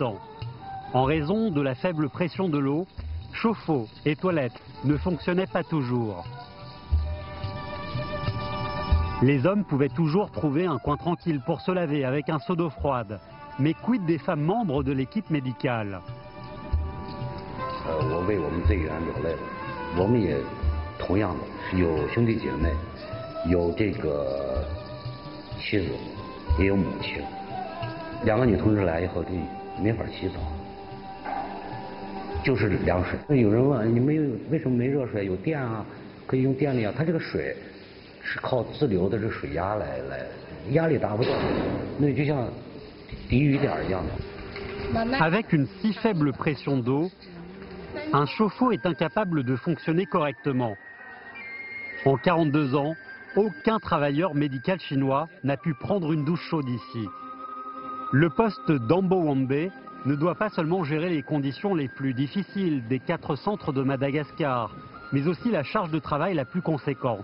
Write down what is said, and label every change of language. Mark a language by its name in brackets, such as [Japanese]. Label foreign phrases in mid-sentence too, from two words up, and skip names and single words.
[French] En raison de la faible pression de l'eau, chauffe-eau et toilettes ne fonctionnaient pas toujours. Les hommes pouvaient toujours trouver un coin tranquille pour se laver avec un seau d'eau froide. Mais quid des femmes membres de l'équipe médicale? [Chinese] 我为我们队员流泪了，我们也同样的是有兄弟姐妹，有这个妻子，也有母亲。2个女同志来以后，这没法洗澡，就是凉水。有人问你们为什么没热水？有电啊，可以用电力啊。它这个水是靠自流的这水压来压力达不到，那就像滴雨点一样的。 [French] Avec une si faible pression d'eau, un chauffe-eau est incapable de fonctionner correctement. En 42 ans, aucun travailleur médical chinois n'a pu prendre une douche chaude ici. Le poste d'Ambo-Wombe ne doit pas seulement gérer les conditions les plus difficiles des 4 centres de Madagascar, mais aussi la charge de travail la plus conséquente.